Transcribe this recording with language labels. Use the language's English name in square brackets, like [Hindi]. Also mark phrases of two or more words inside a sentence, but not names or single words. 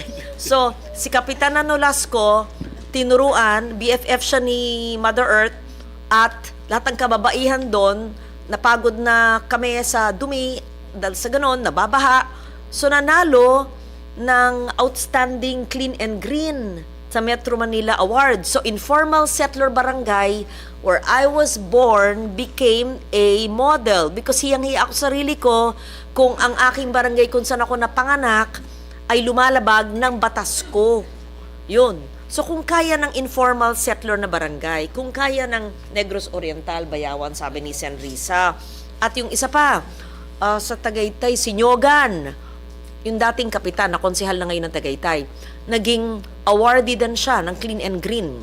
[Filipino] So, si Kapitan Nolasco, tinuruan, BFF siya ni Mother Earth, at lahat ng kababaihan doon, napagod na kami sa dumi, dahil sa ganon, nababaha. So, nanalo ng Outstanding Clean and Green sa Metro Manila Award. So, [English] informal settler barangay where I was born became a model because [Filipino] hiyang-hiya ako sa sarili ko kung ang aking barangay kung saan ako napanganak ay lumalabag ng batas ko. Yun. So, kung kaya ng [English] informal settler [Filipino] na barangay, kung kaya ng Negros Oriental, Bayawan, sabi ni Sen. Risa, at yung isa pa, sa Tagaytay, Sinyogan, yung dating kapitan, na konsehal na ngayon ng Tagaytay, naging awardee din siya ng Clean and Green.